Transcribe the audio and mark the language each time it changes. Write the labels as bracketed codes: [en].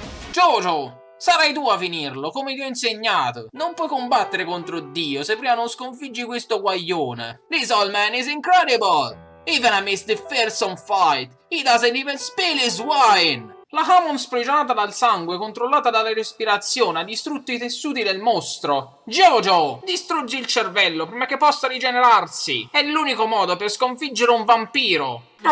[it] JoJo, sarai tu a finirlo, come ti ho insegnato. Non puoi combattere contro Dio se prima non sconfiggi questo guaglione. [en] This old man is incredible. Even amidst the fearsome fight, he doesn't even spill his wine. [it] La Hammond sprigionata dal sangue, controllata dalla respirazione, ha distrutto i tessuti del mostro. JoJo, distruggi il cervello prima che possa rigenerarsi. È l'unico modo per sconfiggere un vampiro.